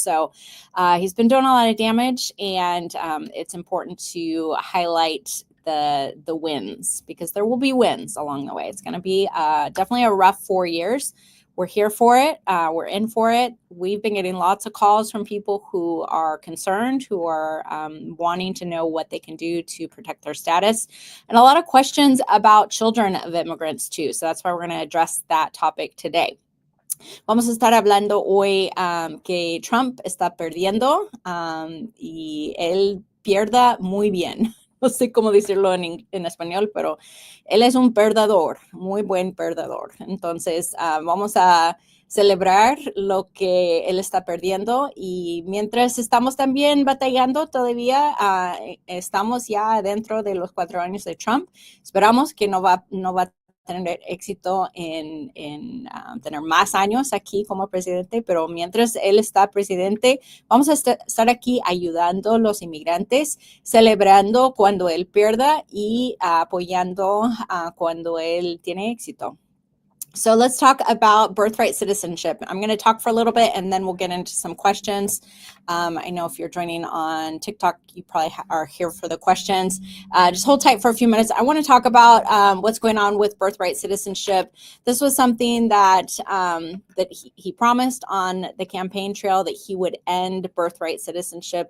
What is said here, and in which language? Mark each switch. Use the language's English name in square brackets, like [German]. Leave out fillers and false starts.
[English] So he's been doing a lot of damage, and it's important to highlight the wins, because there will be wins along the way. It's going to be definitely a rough 4 years. We're here for it. We're in for it. We've been getting lots of calls from people who are concerned, who are wanting to know what they can do to protect their status, and a lot of questions about children of immigrants too. So that's why we're going to address that topic today. [Spanish] Vamos a estar hablando hoy que Trump está perdiendo y él pierda muy bien. No sé cómo decirlo en español, pero él es un perdedor, muy buen perdedor. Entonces, vamos a celebrar lo que él está perdiendo, y mientras estamos también batallando todavía, estamos ya dentro de los 4 años de Trump. Esperamos que no va a tener éxito en tener más años aquí como presidente, pero mientras él está presidente, vamos a estar aquí ayudando a los inmigrantes, celebrando cuando él pierda y apoyando cuando él tiene éxito. [English] So let's talk about birthright citizenship. I'm going to talk for a little bit, and then we'll get into some questions. I know if you're joining on TikTok, you probably are here for the questions. Just hold tight for a few minutes. I want to talk about what's going on with birthright citizenship. This was something that he promised on the campaign trail, that he would end birthright citizenship.